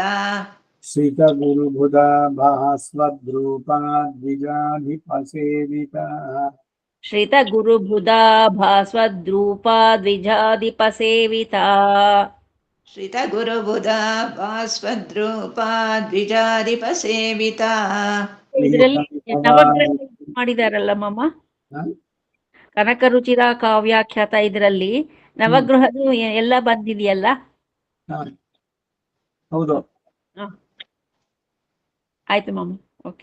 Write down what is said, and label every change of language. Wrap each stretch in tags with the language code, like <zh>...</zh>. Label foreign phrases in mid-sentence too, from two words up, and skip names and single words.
<sa>श्रितगुरुबुधा भास्वद्रूपा द्विजाधिपसेविता श्रितगुरुबुधा भास्वद्रूपा द्विजाधिपसेविता श्रितगुरुबुधा भास्वद्रूपा द्विजाधिपसेविता</sa> <kn>ಇದರಲ್ಲಿ ನವಗ್ರಹ ಮಾಡಿದಾರಲ್ಲ ಮಾಮ ಕನಕರುಚಿರ ಕಾವ್ಯಾಖ್ಯಾತ ಇದರಲ್ಲಿ ನವಗ್ರಹದು ಎಲ್ಲ ಬಂದಿದೆಯಲ್ಲ. ಹೌದು, ಆಯ್ತು ಮಾಮ. ಓಕೆ.</kn>